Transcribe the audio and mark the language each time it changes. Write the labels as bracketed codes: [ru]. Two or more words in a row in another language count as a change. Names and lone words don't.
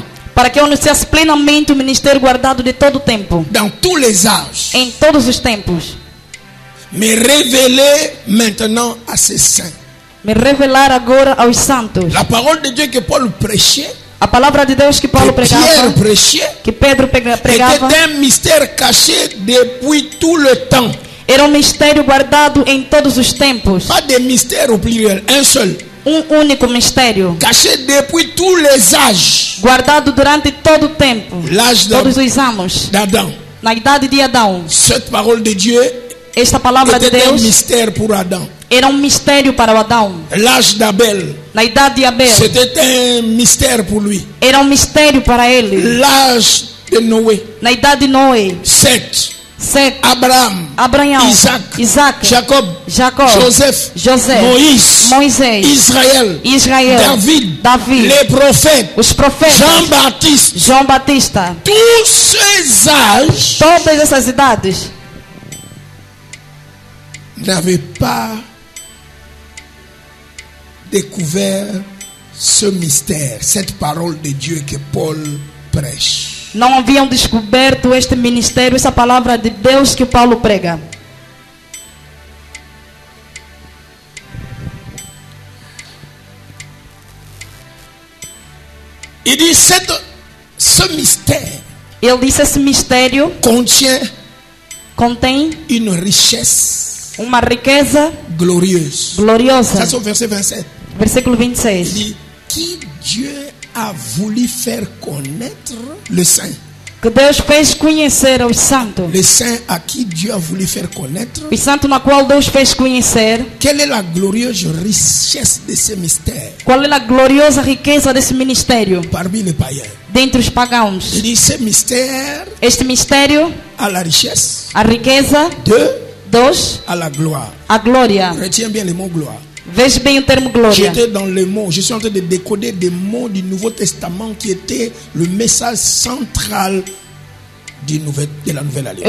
[pt] Para que eu anunciasse plenamente o ministério guardado de todo tempo. [fr] Dans tous les âges. [pt] Em todos os tempos. [fr] Me révéler maintenant à ses saints. [pt] Me revelar agora aos santos. [fr] La parole de Dieu que Paul prêchait, [pt] a palavra de Deus que Paulo pregava, [fr] Pierre prêchait, [pt] que Pedro pregava, [fr] était un mystère caché depuis tout le temps. [pt] Era um mistério guardado em todos os tempos. [fr] Pas de mystère au pluriel, un seul. [pt] Único mistério. [fr] Caché depuis tous les âges. [pt] Guardado durante todo o tempo. Todos os anos. [fr] d'Adam. [pt] Na idade de Adão. [fr] Cette parole de Dieu, [pt] esta palavra de Deus, [fr] un mystère pour Adam. [pt] Era um mistério para o Adão. [fr] L'âge d'Abel, [pt] na idade de Abel, [fr] c'était un mystère pour lui. [pt] Era um mistério para ele. [fr] L'âge de Noé, [pt] na idade de Noé, Seth, Abraão, Isaac, [fr] Jacob, Joseph, Moïse, Israël, David, les prophètes, [pt] os profetas, João Batista, [fr] tous ces âges, [pt] todas essas idades, [fr] n'avaient pas découvert ce mystère, cette parole de Dieu que Paul prêche. [pt] Não haviam descoberto este ministério, essa palavra de Deus que Paulo prega. [fr] Il dit ce mystère. [pt] Ele disse esse mistério contém [fr] une richesse, [pt] uma riqueza gloriosa. [fr] Ça c'est au verset 27. [pt] Versículo 26. [fr] Il dit qui Dieu a voulu faire connaître le saint. [pt] Que Deus fez conhecer aos santos. [fr] Le saint à qui Dieu a voulu faire connaître. [pt] Os santos na qual Deus fez conhecer. [fr] Quelle est la glorieuse richesse de ce mystère? [pt] Qual é a gloriosa riqueza desse ministério? [fr] Parmi les païens. [pt] Dentre os pagãos. [fr] Il dit ce mystère. [pt] Este mistério. [fr] A la richesse. [pt] A riqueza. [fr] À la gloire. [pt] A glória. [fr] Retiens bien le mot gloire. [pt] Veja bem o termo glória. [fr] J'étais dans les mots, je suis en train de décoder des mots du Nouveau Testament qui étaient le message central de la Nouvelle Alliance.